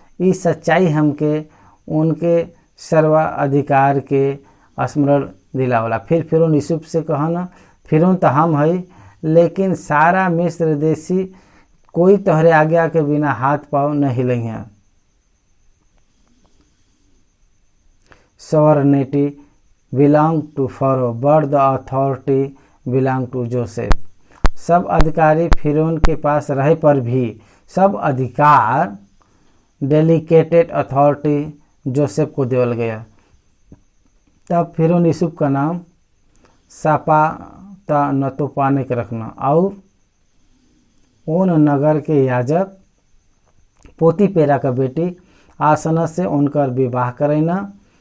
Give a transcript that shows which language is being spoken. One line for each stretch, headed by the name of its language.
Bhojpuri: ये सच्चाई हमके उनके सर्वाधिकार के स्मरण दिलावला। फिर फिरौन यूसुफ से कहना, फिरौन तो हम है लेकिन सारा मिस्र देशी कोई तोहरे आज्ञा के बिना हाथ पाँव न हिलई हैं।
English: sovereignty belonged to Pharaoh, but the authority belonged to Joseph.
Bhojpuri: सब अधिकारी फिरौन के पास रहे पर भी सब अधिकार डेलीकेटेड अथॉरिटी जोसेफ को देवल गया। तब फिरौन यूसुफ का नाम सापाता नतोपाने के रखना और उन नगर के याजक पोतीपेरा का बेटी आसनत से उनकर विवाह करना।